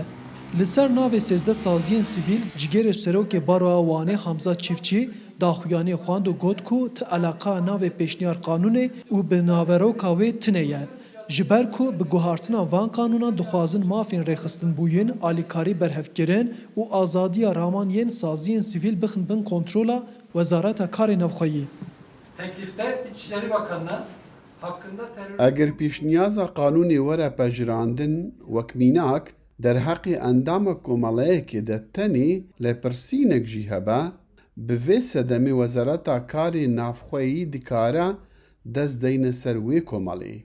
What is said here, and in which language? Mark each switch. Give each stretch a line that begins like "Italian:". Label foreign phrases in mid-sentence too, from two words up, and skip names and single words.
Kurdish: Li ser navê 13 saziyên sivîl, Cigêrê Serokê Baroya Wanê Hamza Çiftçî daxuyanî xwand û got ku ti eleqa navê pêşniyar qanûnê û bi naveroka wê tune ye. Ji ber ku bi guhartina van qanûnan dixwazin mafên rêxistinbûyîn, alîkarî berhevkirin û azadiya raman yên saziyên sivîl bixin bin kontrola Wezareta Karê Navxweyî.
Turkish: Teklifte İçişleri Bakanı'na hakkında terör...
Kurdish: Eger pêşniyaza qanûnê were pejirandin wek mînak derheqê endama komalayekê de tenê lêpirsînek jî hebe, bi vê sedemê Wezareta Karê Navxweyî dikare dest deyne ser wê komalê.